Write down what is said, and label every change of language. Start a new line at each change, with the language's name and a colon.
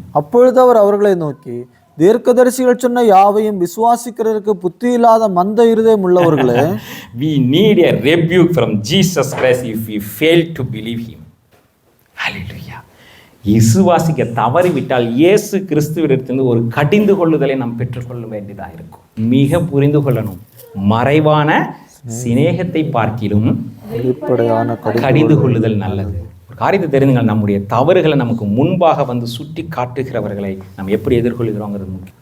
Tamil: அப்பொழுது அவர் அவர்களை நோக்கி, தீர்க்கதரிசிகள் சொன்ன யாவையும் விசுவாசிக்கிறதுக்கு புத்தி இல்லாத மந்த இருதயம் உள்ளவர்களே,
English: we need a rebuke from Jesus Christ if we fail to believe him. Hallelujah.
Tamil: விசுவாசிக்க தவறிவிட்டால் இயேசு கிறிஸ்துவிடத்திலிருந்து ஒரு கடிந்து கொள்ளுதலை நாம் பெற்றுக்கொள்ள வேண்டியதாக இருக்கும். மிக புரிந்து கொள்ளணும், மறைவான சிநேகத்தை பார்க்கிலும் வெளிப்படையான கடிந்து கொள்ளுதல் நல்லது. ஒரு காரியத்தை தெரிந்துங்கள், நம்முடைய தவறுகளை நமக்கு முன்பாக வந்து சுட்டி காட்டுகிறவர்களை நம்ம எப்படி எதிர்கொள்கிறோங்கிறது முக்கியம்.